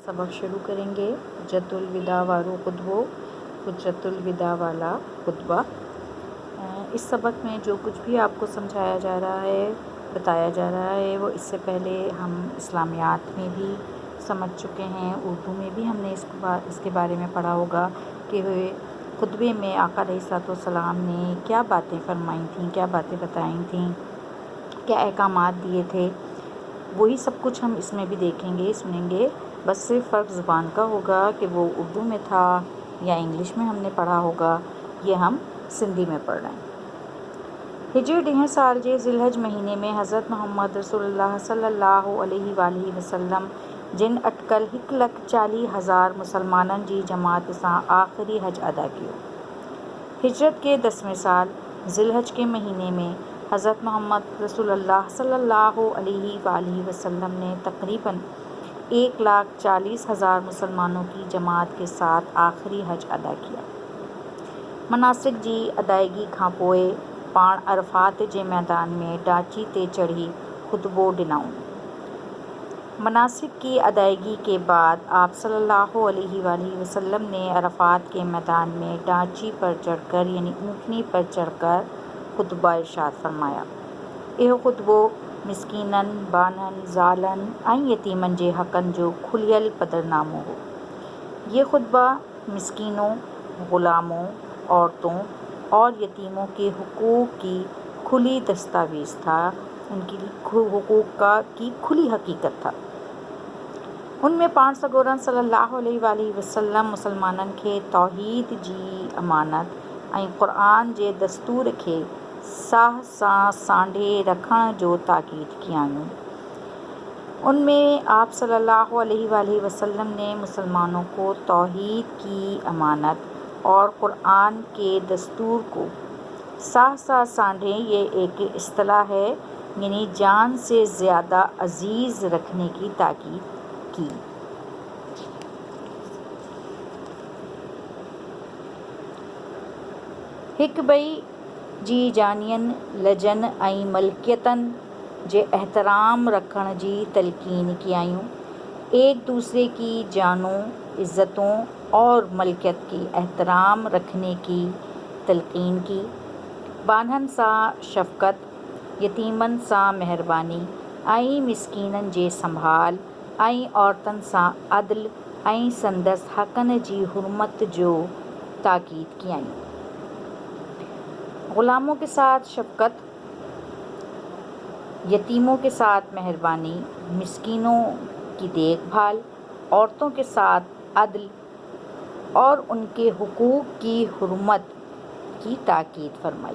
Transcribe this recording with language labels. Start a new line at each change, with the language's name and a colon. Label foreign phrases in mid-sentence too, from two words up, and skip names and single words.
Urdu: سبق شروع کریں گے.
Sindhi: हुज्जतुल विदा वारो खुतबो,
Urdu: حجۃ الوداع والا خطبہ. اس سبق میں جو کچھ بھی آپ کو سمجھایا جا رہا ہے، بتایا جا رہا ہے، وہ اس سے پہلے ہم اسلامیات میں بھی سمجھ چکے ہیں. اردو میں بھی ہم نے اس کے بارے میں پڑھا ہوگا کہ خطبے میں آقا علیہ السلام نے کیا باتیں فرمائی تھیں، کیا باتیں بتائی تھیں، کیا احکامات دیے تھے. وہی سب کچھ ہم اس میں بھی دیکھیں گے، سنیں گے. بس صرف فرق زبان کا ہوگا کہ وہ اردو میں تھا یا انگلش میں ہم نے پڑھا ہوگا، یہ ہم سندھی میں پڑھ رہے ہیں.
Sindhi: हिजरी ॾह साल जे ज़िलहज महीने में हज़रत मोहम्मद रसूलुल्लाह सल्लल्लाहु अलैहि वसल्लम जिन अटकल 1,40,000 मुसलमाननि जी जमात सां आख़िरी हज अदा कियो।
Urdu: ہجرت کے 10ویں سال ذوالحج کے مہینے میں حضرت محمد رسول اللہ صلی اللہ علیہ وسلم نے تقریباً 1,40,000 مسلمانوں کی جماعت کے ساتھ آخری حج ادا کیا.
Sindhi: मनासिक जी अदायगी खां पोइ पाण अरफात जे मैदान में डाची ते चढ़ी खुतबो ॾिनऊं।
Urdu: مناسک کی ادائیگی کے بعد آپ صلی اللہ علیہ وسلم نے عرفات کے میدان میں ڈاچی پر چڑھ کر یعنی اونٹنی پر چڑھ کر خطبہ ارشاد فرمایا.
Sindhi: इहो खुतबो मिस्कीननि, बाननि, ज़ालनि ऐं यतीमनि जे हक़नि जो खुलियल पदरनामो हो।
Urdu: یہ خطبہ مسکینوں، غلاموں، عورتوں اور یتیموں کے حقوق کی کھلی دستاویز تھا، ان کی حقوق کی کھلی حقیقت تھا.
Sindhi: उनमें पाण सॻोरन सल्लल्लाहु अलैहि वसल्लम मुसलमाननि खे तौहीद जी अमानत ऐं क़ुर्आन जे दस्तूर खे साह सां सांढे रखण जो ताक़ीद कयाऊं।
Urdu: ان میں آپ صلی اللہ علیہ وسلم نے مسلمانوں کو توحید کی امانت اور قرآن کے دستور کو
Sindhi: साह सां सांढे,
Urdu: یہ ایک اصطلاح ہے، یعنی جان سے زیادہ عزیز رکھنے کی تاکید کی.
Sindhi: हिक ॿई जी जानियन, लजन ऐं मलकियतनि जे एहतराम रखण जी तलकीन कयायूं।
Urdu: ایک دوسرے کی جانوں، عزتوں اور ملکیت کی احترام رکھنے کی تلقین کی.
Sindhi: बानहन सां शफ़क़त, यतीमनि सां मेहरबानी ऐं मिस्कीननि जे संभाल ऐं औरतनि सां अदल ऐं संदसि हक़नि जी हुर्मत जो ताक़ीद कयाईं।
Urdu: غلاموں کے ساتھ شفقت، یتیموں کے ساتھ مہربانی، مسکینوں کی دیکھ بھال، عورتوں کے ساتھ عدل اور ان کے حقوق کی حرمت کی تاکید فرمائی.